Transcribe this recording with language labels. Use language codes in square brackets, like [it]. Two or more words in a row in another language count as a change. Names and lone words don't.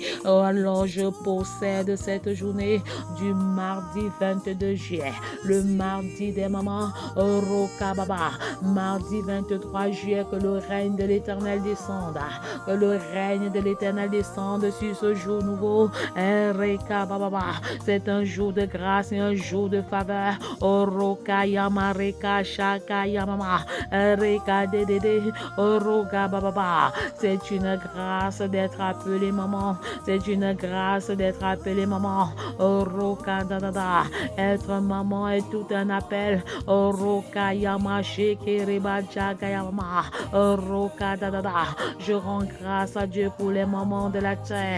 [fr] Oh, alors je possède cette journée du mardi 22 juillet, le mardi des mamans, Roka Baba, mardi 23 juillet, que le règne de l'Éternel descende, que le règne de l'Éternel descende sur ce jour nouveau. Reka Baba, c'est un jour de grâce et un jour de faveur. Oroka Yama Reka Shaka Yamama, Reka Dede, Oroka Baba. C'est une grâce d'être appelé maman. C'est une grâce d'être appelé maman. Oroka Dada. Être maman est tout un appel. Oroka Yama Sheke Reba Chaka Yama. Oroka Dada. Je rends grâce à Dieu pour les mamans de la terre.